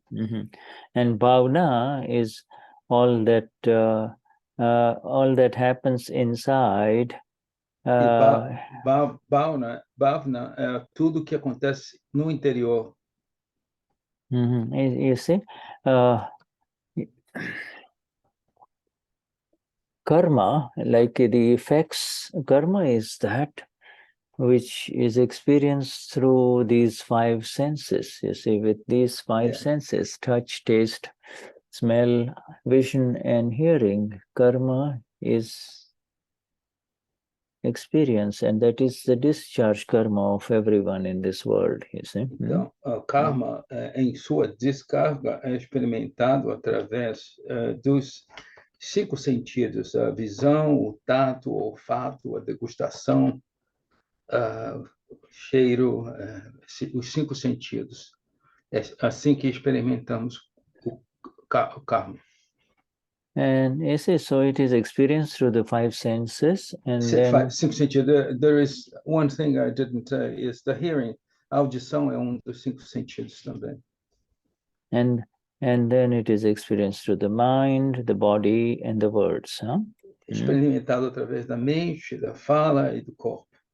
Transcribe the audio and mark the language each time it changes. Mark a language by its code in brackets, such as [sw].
[en] And Bhaavna is all that happens inside. [pt] Bhaavna é tudo que acontece no interior. [en] You see, karma, like the effects, karma is that which is experienced through these five senses. You see, with these five senses, touch, taste, smell, vision, and hearing, karma is experience, and that is the discharge karma of everyone in this world, you see. [pt] Então, karma, em sua descarga, é experimentado através dos 5 sentidos: a visão, o tato, o olfato, a degustação, cheiro, os 5 sentidos. É assim que experimentamos o karma. [en] And so it is experienced through the 5 senses, and then [pt] 5 sentidos. [en] There is one thing I didn't say is the hearing. [pt] A audição é dos 5 sentidos também. [en] and then it is experienced through the mind, the body, and the words. Huh? [pt] Experimentado através da mente, da fala e do corpo.